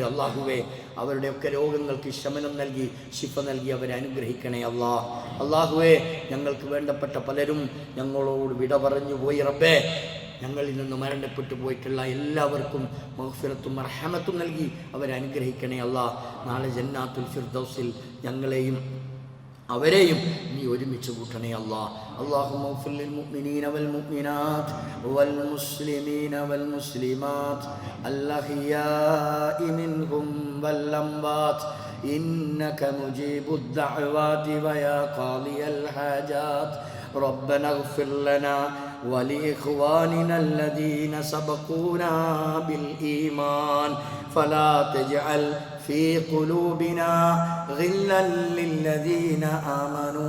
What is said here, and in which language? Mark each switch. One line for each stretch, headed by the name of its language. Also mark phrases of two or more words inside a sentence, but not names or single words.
Malayalam: അള്ളാഹുവേ, അവരുടെയൊക്കെ രോഗങ്ങൾക്ക് ശമനം നൽകി ശിഫ നൽകി അവരെ അനുഗ്രഹിക്കണേ അള്ളാഹുവേ, ഞങ്ങൾക്ക് വേണ്ടപ്പെട്ട പലരും ഞങ്ങളോട് വിട പറഞ്ഞു പോയി റബ്ബേ. ഞങ്ങളിൽ നിന്ന് മരണപ്പെട്ടു പോയിട്ടുള്ള എല്ലാവർക്കും മഗ്ഫിറത്തും റഹ്മത്തും നൽകി അവരെ അനുഗ്രഹിക്കണേ നാളെ ജന്നാത്തുൽ ഫിർദൗസിൽ ഞങ്ങളെയും അവരെയും നീ ഒരുമിച്ച് കൂട്ടണേ
Arabic: اللهم اغفر للمؤمنين والمؤمنات والمسلمين والمسلمات الأحياء منهم والأموات إنك مجيب الدعوات ويا قاضي الحاجات ربنا اغفر لنا ولإخواننا الذين سبقونا بالإيمان فلا تجعل في قلوبنا غلا للذين آمنوا